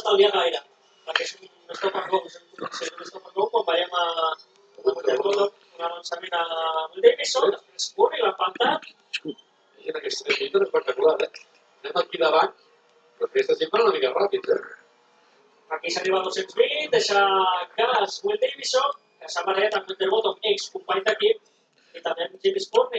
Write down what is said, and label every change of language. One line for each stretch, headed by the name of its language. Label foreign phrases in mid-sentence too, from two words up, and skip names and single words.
Catalan: valia gaire, perquè és un
English: stop and go,
Catalan: quan veiem a Winterbottom un avançament a Will Davison, després Murray l'ha plantat. I en aquesta lluita espectacular, anem aquí davant, però aquesta gent va una mica ràpid, Aquí s'arriba a 220, deixa gas Will Davison, que s'ha barallat amb Winterbottom, ex-company d'equip, i també amb James Courtney.